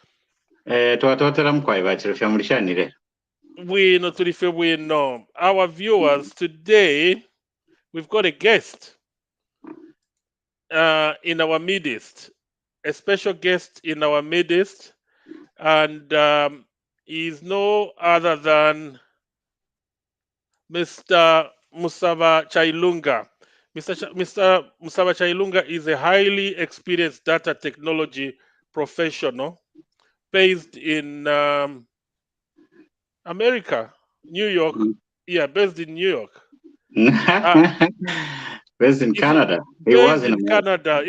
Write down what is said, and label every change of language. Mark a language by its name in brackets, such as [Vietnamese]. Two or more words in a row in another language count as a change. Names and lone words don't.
[English] We know our viewers today. We've got a guest in our midst, a special guest in our midst, and he's no other than Mr. Musaba Chailunga. Mr. Musaba Chailunga is a highly experienced data technology professional based in America, New York. Yeah, based in New York. Based in Canada. He was in Canada.